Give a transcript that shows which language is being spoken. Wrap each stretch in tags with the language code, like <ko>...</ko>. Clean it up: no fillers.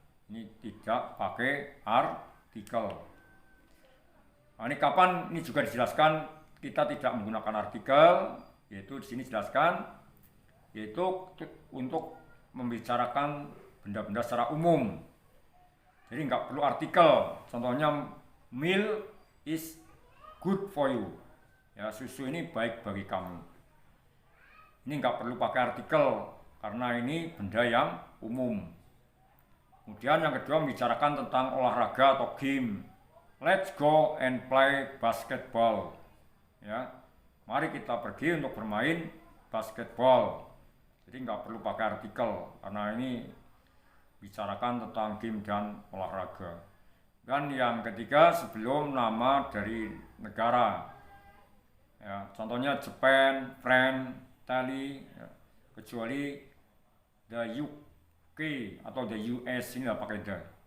<id>Ini tidak pakai artikel. Nah, ini kapan ini juga dijelaskan kita tidak menggunakan artikel, yaitu di sini jelaskan, yaitu untuk membicarakan benda-benda secara umum. Jadi nggak perlu artikel. Contohnya</id> <en>milk is good for you.</en> <id>Ya, susu ini baik bagi kamu. Ini nggak perlu pakai artikel karena ini benda yang umum. Kemudian yang kedua membicarakan tentang olahraga atau game.</id> <en>Let's go and play basketball.</en> <id>Ya, mari kita pergi untuk bermain basketball. Jadi nggak perlu pakai artikel karena ini bicarakan tentang game dan olahraga. Dan yang ketiga sebelum nama dari negara. Ya, contohnya Japan, France, Italy, ya, kecuali the UK atau the US ini nggak pakai the.</id>